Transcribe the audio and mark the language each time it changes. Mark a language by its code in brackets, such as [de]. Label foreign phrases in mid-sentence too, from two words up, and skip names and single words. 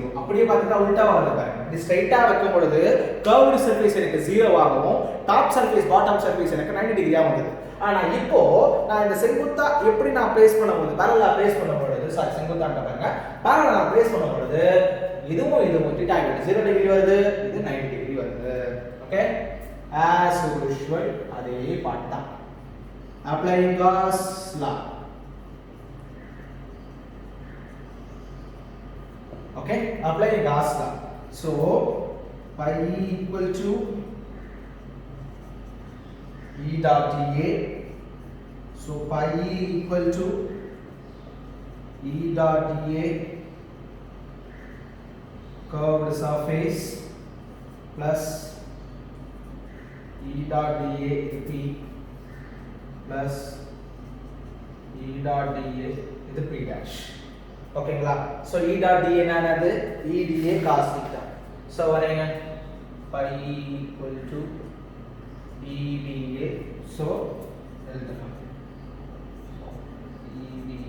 [ta] அப்படியே பார்த்தா உல்டாவா வருது பாருங்க. இது ஸ்ட்ரைட்டா வைக்கும் பொழுது [en] curved surface [ta] எனக்கு 0 ஆகவும் [en] top surface bottom surface [ta] எனக்கு 90 டிகிரியா வந்தது. ஆனா இப்போ நான் இந்த செங்குத்தா எப்படி நான் பிளேஸ் பண்ணும்போது [en] parallel place [ta] பண்ணும்போது செங்குத்தாட்ட பாருங்க [en] parallel place [ta] பண்ணும்போது இதுவும் θ = 0 டிகிரி வருது, இது 90 டிகிரி வருது. ஓகே, [en] as usual [ta] அதே பாட்டு தான். [en] applying Gauss law. Okay, applying Gauss law. So pi = E dot dA. So pi = E dot dA curved surface plus E dot dA P plus E dot dA இது P dash. ஓகேங்களா, so E dot dA என்னது, E dA cos theta. so வரேங்க pi = E dA. so எழுதலாம் E